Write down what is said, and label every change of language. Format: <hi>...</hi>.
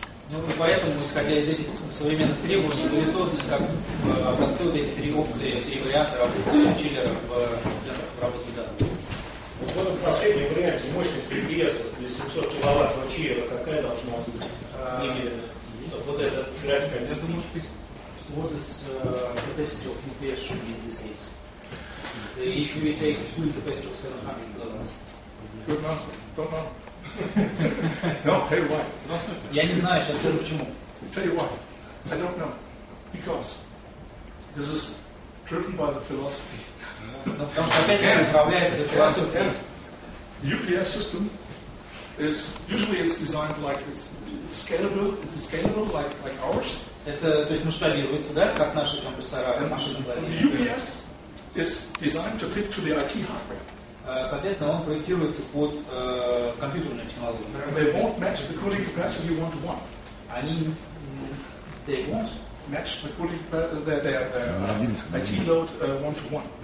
<ru>Ну и поэтому, исходя из этих современных требований, были созданы как образцы вот эти три опции, три варианта работы чиллера в центрах обработки данных. Вот в последнем варианте мощность PPS для 700 киловаттного чиллера какая должна быть? Вот этот график. Это может быть</ru> <en>what is capacity of UPS should be in this case. If you take full capacity of 700 kilowatts. Good enough? Don't know. No, tell you why.</en> <ru>Я не знаю, сейчас скажу почему.</ru> <en>Tell you why. I don't know. Because this is driven by the philosophy.</en> <ru>Но потому что опять управляется философией.</ru> <en>The UPS system is usually it's designed like it's scalable. It's scalable like ours.</en> <ru>Это, то есть масштабируется, да, как наши компрессора, машины.</ru> <en>The UPS is designed to fit to the IT hardware.</en> <ru>Соответственно, он проектируется под компьютерную технологию.</ru> <en>They won't match the cooling capacity 1-to-1.</en> <ru>Они</ru> <en>they won't match the cooling their IT load 1-to-1.</en>